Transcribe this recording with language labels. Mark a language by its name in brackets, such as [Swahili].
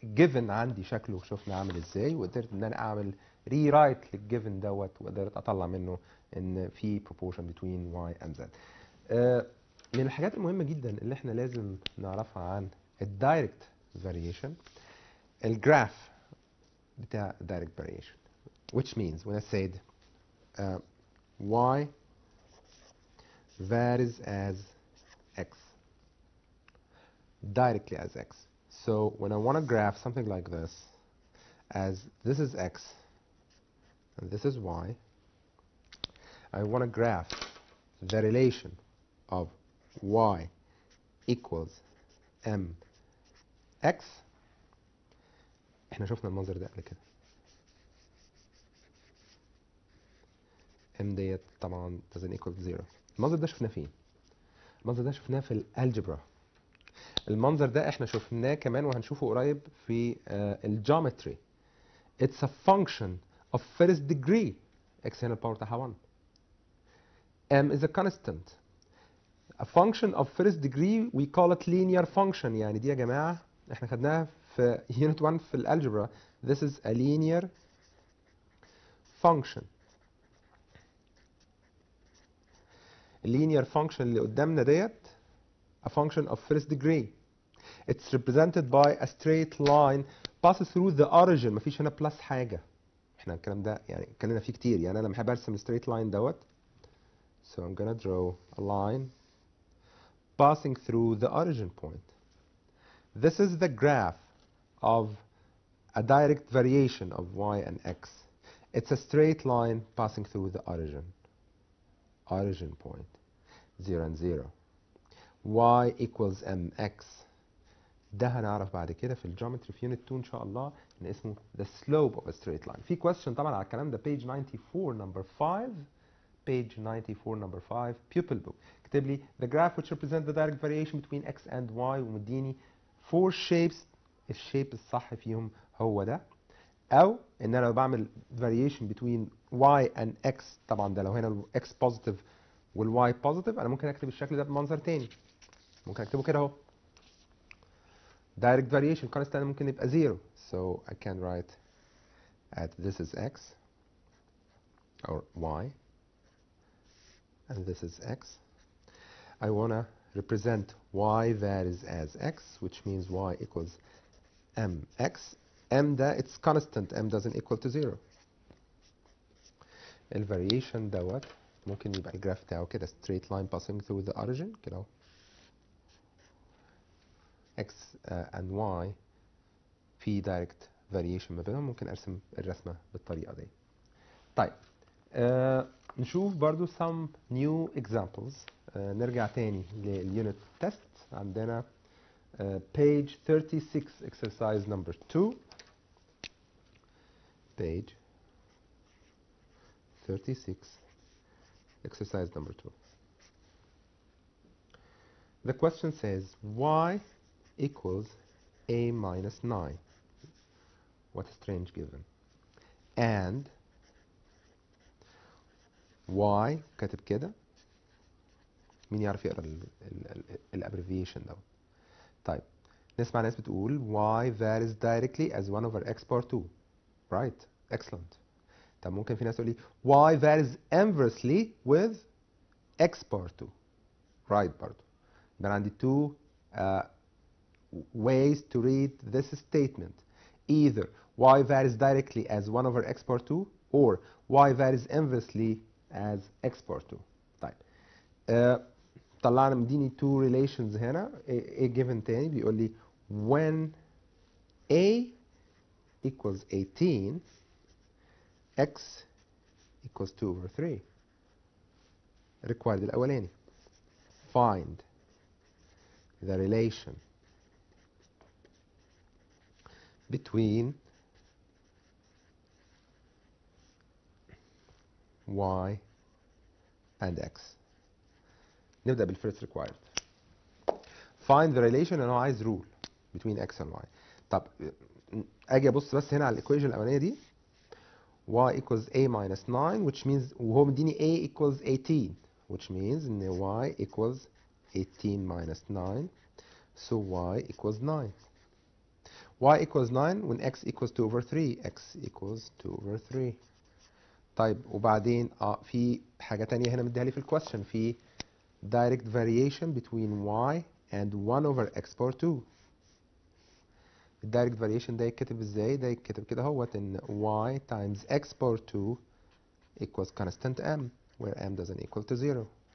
[Arabic] given عندي شكله شفنا عامل ازاي، وقدرت ان انا اعمل ريرايت للجيفن دوت، وقدرت اطلع منه ان في [English] proportion between y and z. [Arabic] من الحاجات المهمه جدا اللي احنا لازم نعرفها عن الدايركت فاريشن الجراف بتاع direct variation، [English] which means when I said y varies as x, directly as x. So when I want to graph something like this, as this is x and this is y, I want to graph the relation of y equals mx. [Arabic] احنا شفنا المنظر ده قبل كده. [English] m [Arabic] ديت طبعا [English] doesn't equal 0. [Arabic] المنظر ده شفناه فين؟ المنظر ده شفناه في الالجبرا. المنظر ده احنا شفناه كمان وهنشوفه قريب في الجيومتري. [English] It's a function of first degree. x [Arabic] هنا الباور بتاعها [English] 1. m is a constant. A function of first degree we call it linear function. [Arabic] يعني دي يا جماعة احنا خدناها في unit 1 في الالجبرا. [English] This is a linear function. linear function [Arabic] اللي قدامنا ديت [English] a function of first degree. It's represented by a straight line passes through the origin. [Arabic] مفيش هنا بلس حاجة. احنا الكلام ده يعني اتكلمنا فيه كتير. يعني انا لما بحب ارسم [English] straight line [Arabic] دوت. [English] So I'm gonna draw a line passing through the origin point. This is the graph of a direct variation of y and x. It's a straight line passing through the origin point, 0 and 0. y equals mx. [Arabic] ده هنعرف بعد كده في الجيومتري في يونت 2 ان شاء الله ان اسمه [English] the slope of a straight line. [Arabic] في question طبعا على الكلام ده page 94 number 5. [English] page 94 number 5 pupil book. [Arabic] كتب لي [English] the graph which represents the direct variation between x and y [Arabic] ومديني [English] 4 shapes. [Arabic] الشيب الصح فيهم هو ده. او ان انا لو بعمل variation between y and x، طبعا ده لو هنا ال x positive وال y positive، انا ممكن اكتب الشكل ده بمنظر تاني. ممكن اكتبه كده اهو. [English] direct variation constant [Arabic] ممكن يبقى 0. [English] So I can write at this is x or y and this is x. I want to represent y varies as x, which means y equals mx. m ده it's constant. m doesn't equal to 0. [Arabic] الفاريشن دوت ممكن يبقى الجراف بتاعه كده [English] straight line passing through the origin [Arabic] كده اهو. [English] x and y [Arabic] في [English] direct variation [Arabic] ما بينهم. ممكن ارسم الرسمه بالطريقه دي. طيب نشوف برضو [English] some new examples. [Arabic] نرجع تاني للunit test. عندنا page 36 exercise number 2. [English] page 36 exercise number 2. The question says y equals a minus 9. What a strange given. [Arabic] And y كاتب كده. مين يعرف يقرا الابريفيشن ده؟ طيب نسمع ناس بتقول [English] y varies directly as 1 over x power 2. Right. Excellent. [Arabic] طب ممكن في ناس تقول لي [English] y varies inversely with x power 2. Right [Arabic] برضه. يبقى عندي [English] two ways to read this statement. Either y varies directly as 1 over x power 2 or y varies inversely as x power 2. [Arabic] طيب طلعنا مديني two relations هنا. [English] a given [Arabic] تاني بيقول لي [English] when a equals 18 x equals 2 over 3. required [Arabic] الأولاني. [English] find the relation between y and x. [Arabic] نبدأ بالفيرست required. [English] find the relation [Arabic] اللي هو عايز [English] rule between x and y. [Arabic] طب اجي ابص بس هنا على الايكويشن الاولانيه دي. [English] y equals a minus 9 which means [Arabic] وهو مديني [English] a equals 18 which means [Arabic] ان [English] y equals 18 minus 9 so y equals 9. y equals 9 when x equals 2 over 3. x equals 2 over 3. [Arabic] طيب وبعدين في حاجة تانية هنا مديها لي في الكويستشن. [English] في direct variation between y and 1 over x power 2. [Arabic] الدايركت [English] variation [Arabic] ده يتكتب ازاي؟ ده يتكتب كده اهوت ان [English] y times x power 2 equals constant m where m doesn't equal to 0.